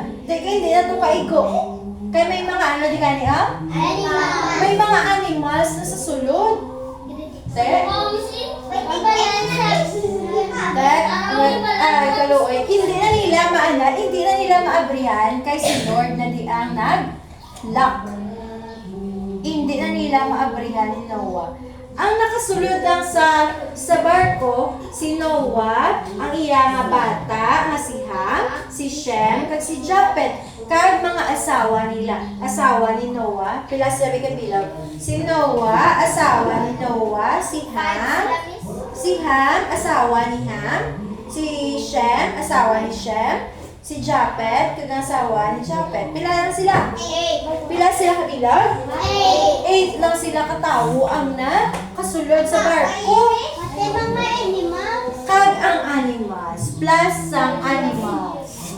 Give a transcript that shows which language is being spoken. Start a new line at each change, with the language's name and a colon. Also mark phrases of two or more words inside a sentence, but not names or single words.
Hiligaynon: Di kaya hindi na ito kaigo. Kaya may mga ano di kani, May mga animals na sa sulod. Te? Kaluoy, hindi na nila maabrihan kay si Lord na di ang nag-lock. Hindi na nila maabrihan ni Noah. Ang nakasulod lang sa barko, si Noah, ang iya nga bata, nga si Ham, si Shem, kag si Japhet, kag mga asawa nila. Asawa ni Noah, pila sabi ka bilang. Si Noah, asawa ni Noah, si Ham, asawa ni Ham, si Shem, asawa ni Shem, si Japhet, kag asawa ni Japhet. Pila lang sila? Pila sila kabilang? 8 lang sila katawo ang kasulod sa barko. Kag ang animals, plus ang animals.